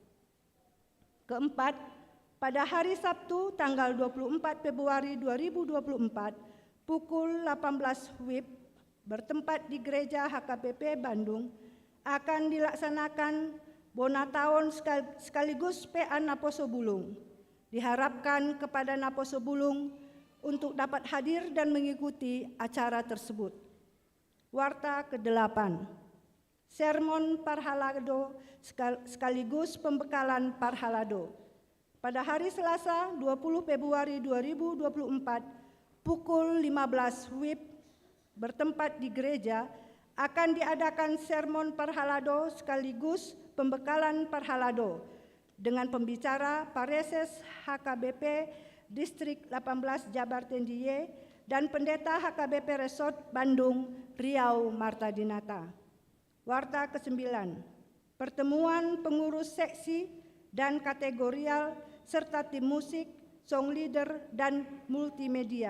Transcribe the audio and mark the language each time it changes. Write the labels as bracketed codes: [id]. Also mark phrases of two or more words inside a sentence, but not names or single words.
[id] Keempat, pada hari Sabtu tanggal 24 Februari 2024 pukul 18 WIB bertempat di Gereja HKBP Bandung akan dilaksanakan Bonataon sekaligus PA Naposo Bulung. Diharapkan kepada Naposo Bulung untuk dapat hadir dan mengikuti acara tersebut. Warta ke-8, sermon Parhalado sekaligus pembekalan Parhalado. Pada hari Selasa 20 Februari 2024 pukul 15 WIB bertempat di gereja akan diadakan sermon Parhalado sekaligus pembekalan Parhalado dengan pembicara Pareses HKBP Distrik 18 Jabar Tendiye dan pendeta HKBP Resort Bandung Riau Marta Dinata. Warta ke-9, pertemuan pengurus seksi dan kategorial serta tim musik, [en] song leader, [id] dan multimedia.